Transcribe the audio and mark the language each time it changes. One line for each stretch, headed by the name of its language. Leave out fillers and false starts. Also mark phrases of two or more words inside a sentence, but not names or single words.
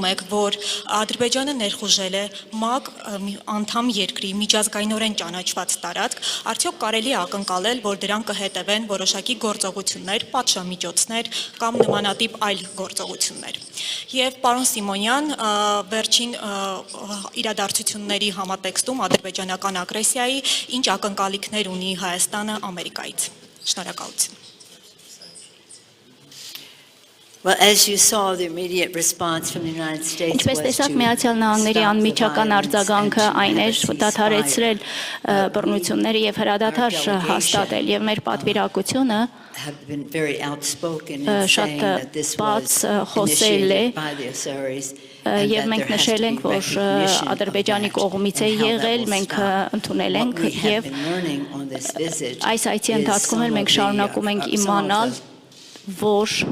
Armenian: եք, որ Ադրբեջանը ներխուժել է ՄԱԿ անդամ երկրի միջազգայինորեն ճանաչված տարածք, արդյոք կարելի է ակնկալել, որ դրան կհետևեն որոշակի գործողություններ, պատժամիջոցներ կամ նմանատիպ այլ գործողություններ։ Եվ պարոն Սիմոնյան, վերջին իրադարձությունների համատեքստում ադրբեջանական ագրեսիայի ինչ ակնկալիքներ ունի Հայաստանը Ամերիկայից։ Շնորհակալություն։
English: Well, as you saw, the immediate response from the United States
Armenian: Ինչպես տեսակ, Միացյալ Նահանգների անմիջական արձագանքը այն էր դադարեցրել բռնությունները եւ հրադադար հաստատել եւ մեր պատվիրակությունը շատ բաց խոսել է եւ մենք նշել ենք, որ Ադրբեջանի կողմից է եղել, մենք ընդունել ենք եւ այս այցի ընթացքում մենք շարունակում ենք իմանալ, որ